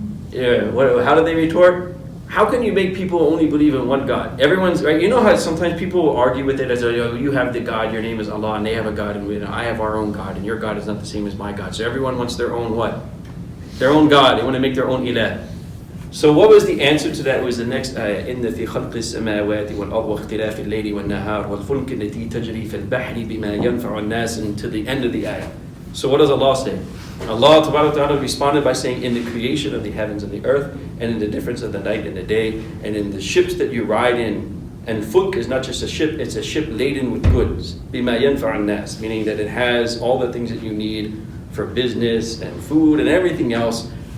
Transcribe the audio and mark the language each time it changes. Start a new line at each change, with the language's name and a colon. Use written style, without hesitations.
English: Yeah, how do they retort? How can you make people only believe in one God? Everyone's right. You know how sometimes people will argue with it as you have the God, your name is Allah, and they have a God, and I have our own God, and your God is not the same as my God. So everyone wants their own what? Their own God. They want to make their own ilah. So what was the answer to that? It was the next ayah.
Arabic: إِنَّ فِي خَلْقِ السَّمَاوَاتِ وَالْأَرْضِ وَاخْتِلَافِ اللَّيْلِ وَالنَّهَارِ وَالْفُلْكِ الَّتِي تَجْرِي فِي الْبَحْرِ بِمَا يَنْفَعُ النَّاسِ
English: until the end of the ayah. So what does Allah say? Allah Ta'ala responded by saying, in the creation of the heavens and the earth, and in the difference of the night and the day, and in the ships that you ride in. And fulk is not just a ship, it's a ship laden with goods.
Arabic: بِمَا يَنْفَعُ النَّاسِ,
English: meaning that it has all the things that you need for business and food and everything else.